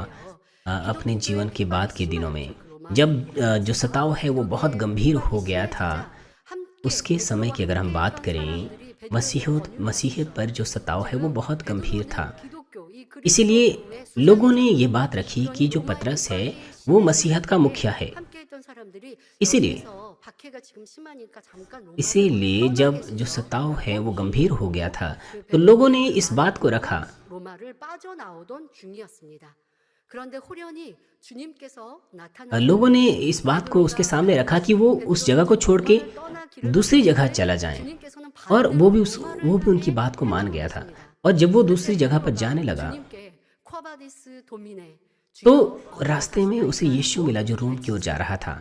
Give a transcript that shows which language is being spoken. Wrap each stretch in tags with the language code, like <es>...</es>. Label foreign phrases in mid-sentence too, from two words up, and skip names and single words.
<hi>अपने जीवन के बाद के दिनों में जब जो सताव है वो बहुत गंभीर हो गया था, उसके समय की अगर हम बात करें, मसीहियत पर जो सताव है वो बहुत गंभीर था। इसीलिए लोगों ने ये बात रखी कि जो पतरस है वो मसीहत का मुखिया है। इसीलिए जब जो सताव है वो गंभीर हो गया था, तो लोगों ने इस बात को रखा</hi> <ko>로마를 빠져나오던 중이었습니다. 그런데 호련히 주님께서</ko> <hi>लोगों ने इस बात को उसके सामने रखा कि वो उस जगह को छोड़ के दूसरी जगह चला जाए, और वो भी उनकी बात को मान गया था। और जब वो दूसरी जगह पर जाने लगा तो रास्ते में उसे यीशु मिला जो रोम की ओर जा रहा था।</hi>